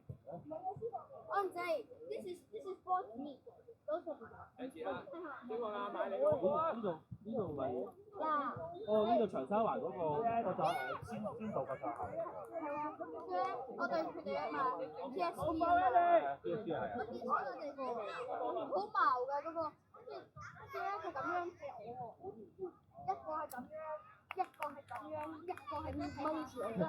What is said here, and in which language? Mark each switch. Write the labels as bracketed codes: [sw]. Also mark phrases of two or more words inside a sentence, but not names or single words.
[en] 安仔 ，this is for me， [yue] 多謝。睇住啦，邊個啊？買嚟喎。呢度咪？嗱。哦，呢度長沙灣嗰個先導個場係。係啊，跟住咧，我對佢哋啊嘛 ，TSC 啊嘛。 TSC 係啊。我見到佢哋個好矛㗎嗰個，跟住咧佢咁樣一個係咁樣，一個係咁樣，一個係掹住我嘅。